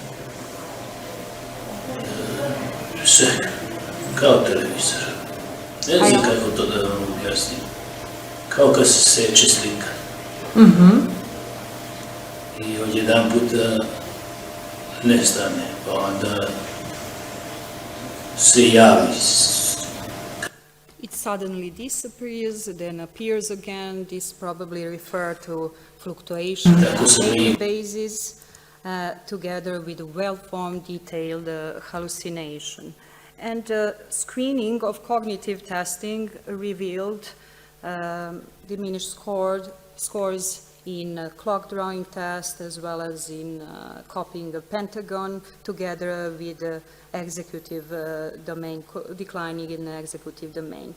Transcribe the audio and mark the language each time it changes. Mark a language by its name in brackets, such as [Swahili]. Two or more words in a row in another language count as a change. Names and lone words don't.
[Serbian] Sve, kao televizor. Ne znam kako to da vam objasnim. Kao kad se seče slika. I odjedan puta nestane, pa onda se javi. [English] It suddenly disappears, then appears again. This probably refer to fluctuation on a daily basis, together with a well-formed, detailed hallucination. And screening of cognitive testing revealed diminished scores in clock drawing test, as well as in copying a pentagon, together with executive domain, declining in the executive domain.